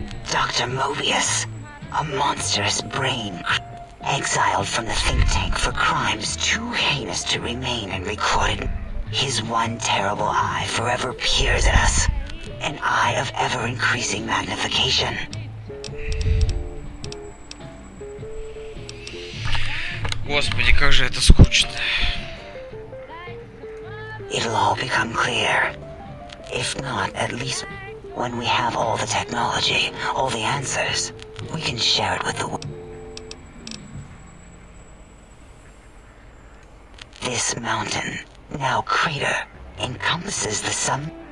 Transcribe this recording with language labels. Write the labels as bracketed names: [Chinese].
[English] Dr. Mobius, a monstrous brain exiled from the think tank for crimes too heinous to remain in recorded. His one terrible eye forever peers at us. An eye of ever-increasing magnification. [Russian] Господи, как же это скучно. [English] It'll all become clear. If not, at least when we have all the technology, all the answers, we can share it with the world. This mountain, now crater, encompasses the sun.